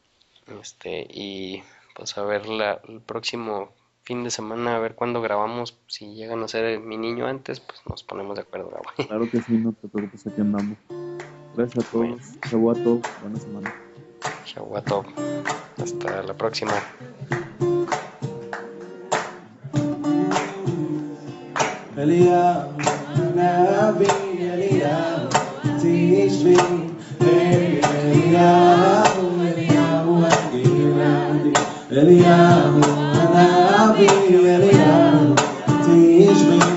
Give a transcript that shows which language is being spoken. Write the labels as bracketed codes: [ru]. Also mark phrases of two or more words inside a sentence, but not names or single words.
[es] Y pues a ver el próximo fin de semana, a ver cuándo grabamos. Si llegan a ser mi niño antes, pues nos ponemos de acuerdo, Gabo. Claro que sí, no te preocupes, aquí andamos. Gracias a Bueno, todos. Chau a todos. Buena semana. chau a todos. Hasta la próxima. [he] Eliyahu, Nabi Eliyahu, Tishbi, Eliyahu, Eliyahu, Eliyahu, הנביא אליהו תשבי